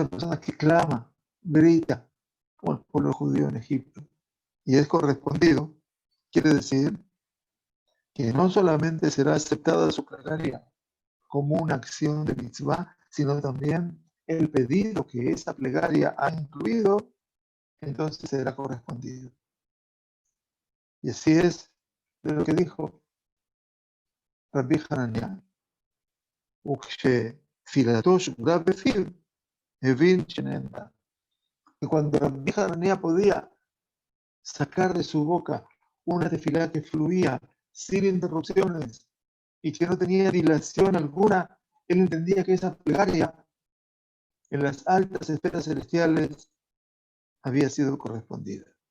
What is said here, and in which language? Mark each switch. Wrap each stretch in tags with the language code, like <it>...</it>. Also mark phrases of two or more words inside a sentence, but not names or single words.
<es>persona que clama, grita, como el pueblo judío en Egipto, y es correspondido, quiere decir que no solamente será aceptada su plegaria como una acción de mitzvah, sino también el pedido que esa plegaria ha incluido, entonces será correspondido. Y así es de lo que dijo Rabbi Hanania,</es> <he>וכשתפילתו שוגרה בפיו, הבין שנאמר.</he> <es>Y cuando Rabbi Hanania podía sacar de su boca una tefilá que fluía sin interrupciones y que no tenía dilación alguna, él entendía que esa plegaria en las altas esferas celestiales había sido correspondida.</es>